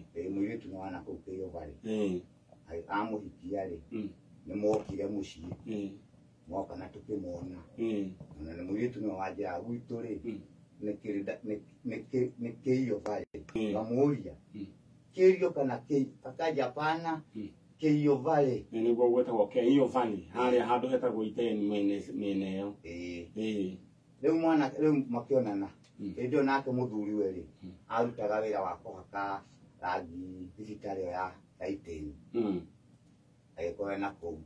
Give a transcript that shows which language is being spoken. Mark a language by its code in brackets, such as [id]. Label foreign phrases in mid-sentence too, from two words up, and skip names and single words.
[ki] Mũirĩtu nĩ wa nakũu Keio Valley. Amũhikia rĩ nĩ mokire mũciĩ moka na tũkĩmona na nĩ mũirĩtu nĩ wanjĩra gwitũ rĩ nĩ Keio Valley. Ngamũria Keio kana akaja pana Keio Valley. Nĩguo gwetagwo Keio Valley harĩa handũ hetagwo Iten mĩena ĩyo. Rĩu makĩonana hĩndĩ ĩyo nake mũthuri we rĩ arutaga wĩra wa kũhaka rangi thibitarĩ ĩyo ya Iten agĩkorwo na kũu.